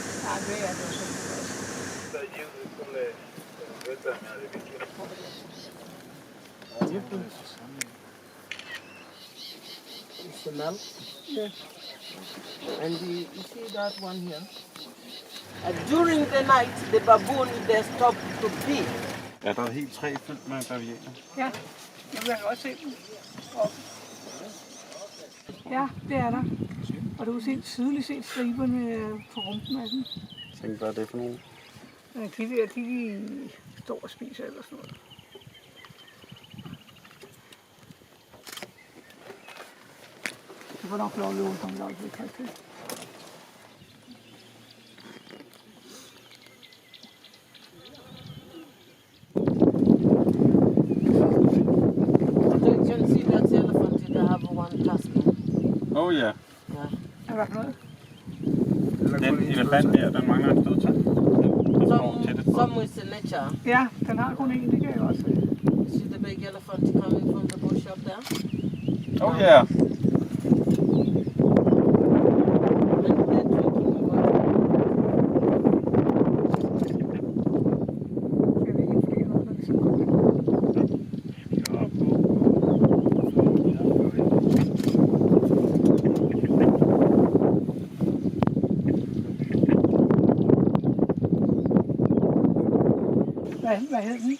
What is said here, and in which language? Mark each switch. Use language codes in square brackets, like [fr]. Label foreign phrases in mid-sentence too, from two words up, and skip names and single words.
[da] det er det så. [en] Smell. Yeah. And you see that one here? During the night, the baboon, they stop to pee. [da] Ja, der er et helt træ fyldt med bavianer. Ja, nu kan jeg godt se dem. Ja, det er der. Og du kan se tydeligt se striberne på rumpen af den. Jeg tænker, hvad er det for nogle? De står og spiser eller sådan noget. Du får nok lov at løbe som lag, hvis jeg til. [en] You can see that elephant, they have one tusk. [da] Oh ja. [en] Yeah. [da] Er der noget? Den elefant der, den mangler en stødtand. Den står tættet på. [en] Some is in nature. [da] Ja, den har kun én, det kan jeg også se. [en] You see the big elephant coming from the bush up there? [da] Oh ja. [en] And they're drinking water. [da] Jeg ved ikke, fordi noget, der ligesom kommer. Hvad hed den?